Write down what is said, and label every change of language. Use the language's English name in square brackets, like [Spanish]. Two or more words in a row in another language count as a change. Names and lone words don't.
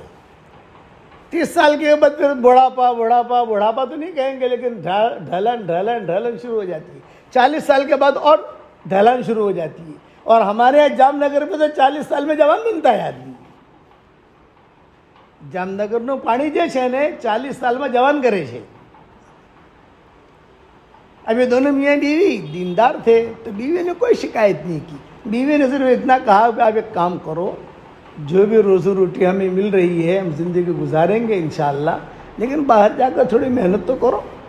[Urdu] 30 سال کے بعد پھر بڑھاپا تو نہیں کہیں گے، لیکن ڈھلن شروع ہو جاتی ہے. 40 سال کے بعد اور ڈھلن شروع ہو جاتی ہے. اور ہمارے یہاں جام نگر میں تو 40 سال میں جوان بنتا ہے آدمی. [Gujarati] جام نگر નો પાણી જે છે ને 40 સાલમાં જવાન કરે છે. [Urdu] اب یہ دونوں میاں بیوی دیندار تھے تو بیوی نے کوئی شکایت نہیں کی. بیوی نے صرف اتنا کہا کہ آپ ایک کام کرو، جو بھی روزی روٹی ہمیں مل رہی ہے ہم زندگی گزاریں گے انشاءاللہ، لیکن باہر جا کر تھوڑی محنت تو کرو.